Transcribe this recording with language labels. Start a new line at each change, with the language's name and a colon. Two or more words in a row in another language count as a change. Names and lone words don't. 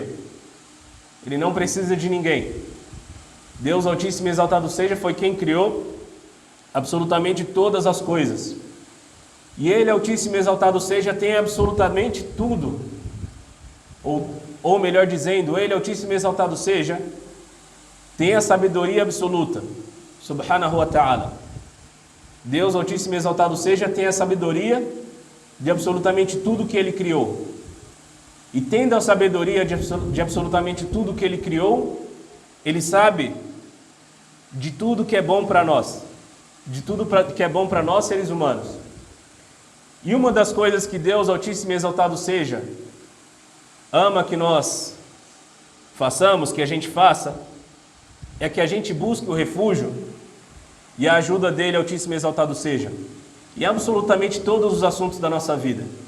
Portuguese: Ele não precisa de ninguém. Deus, Altíssimo e Exaltado seja, foi quem criou absolutamente todas as coisas. E Ele, Altíssimo e Exaltado seja, tem absolutamente tudo. Ou melhor dizendo, Ele, Altíssimo e Exaltado seja, tem a sabedoria absoluta.
Arabic: سبحانه وتعالى.
Portuguese: Deus, Altíssimo e Exaltado seja, tem a sabedoria de absolutamente tudo que Ele criou. E tendo a sabedoria de absolutamente tudo que Ele criou, Ele sabe de tudo que é bom para nós. De tudo que é bom para nós, seres humanos. E uma das coisas que Deus, Altíssimo e Exaltado seja, ama que nós façamos, que a gente faça, é que a gente busque o refúgio e a ajuda dele, Altíssimo e Exaltado seja, em absolutamente todos os assuntos da nossa vida.